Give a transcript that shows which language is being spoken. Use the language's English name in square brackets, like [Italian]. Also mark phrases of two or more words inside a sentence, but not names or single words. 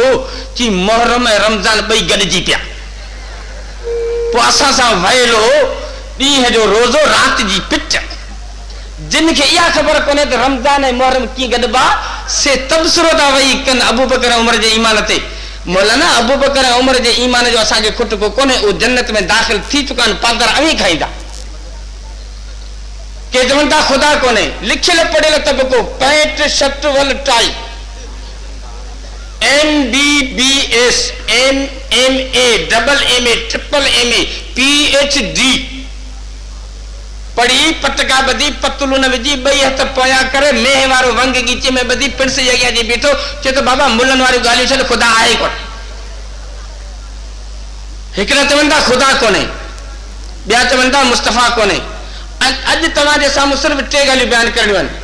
[Sindhi] चई मुहर्रम ऐं रमज़ान ॿई गॾिजी पिया, पोइ असां सां वयलो ॾींहं जो रोज़ो, राति जी पिच। जिन खे इहा ख़बर कोन्हे त रमज़ान ऐं मुहर्रम कीअं गॾिबा, से तबसरो था वेही कनि अबू बकर उमर जे ईमान ते। मौलाना अबू बकर उमर जे ईमान जो असांखे खुटको कोन्हे, उहो जन्नत में दाख़िल थी चुका आहिनि, पादर अवी खाईंदा। के चवनि था ख़ुदा कोन्हे, लिखियल पढ़ियल तबिको, पैंट शर्ट वल टाई, MBBS MMA डबल MA ट्रिपल MA PhD पढ़ी, पटका बधी, पतलून विझी, ॿई हथ पोयां करे, मेह वारो वंग गीचे में बधी, पिणस जे अॻियां जी बीठो, चए तो बाबा मुलनि वारियूं ॻाल्हियूं छॾ, ख़ुदा आहे कोन। हिकिड़ा चवनि था ख़ुदा कोन्हे, ॿिया चवनि था मुस्तफ़ा कोन्हे। अॼु तव्हांजे साम्हूं सिर्फ़ु 3 ॻाल्हियूं बयानु करणियूं आहिनि।